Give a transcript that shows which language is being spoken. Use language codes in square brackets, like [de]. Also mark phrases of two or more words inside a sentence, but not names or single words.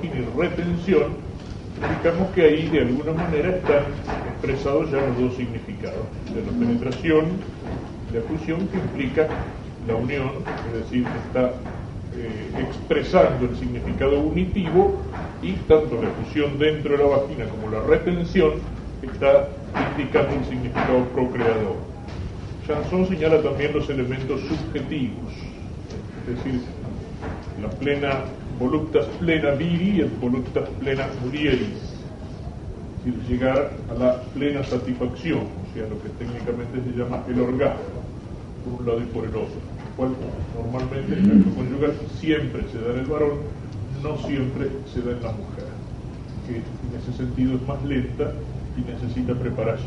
[es] vagina y retención, indicamos que ahí de alguna manera están expresados ya los dos significados, de la penetración, la efusión, que implica la unión, es decir, que está expresando el significado unitivo, y tanto la efusión dentro de la vagina como la retención está indicando el significado procreador. Sansón señala también los elementos subjetivos, es decir, la plena [la] voluptas plena viri et voluptas plena mulieris, [es] es decir, llegar a la plena satisfacción, o sea, lo que técnicamente se llama el orgasmo, por un lado y por el otro, el cual normalmente en el acto conyugal siempre se da en el varón, no siempre se da en la mujer, que en ese sentido es más lenta y necesita preparación.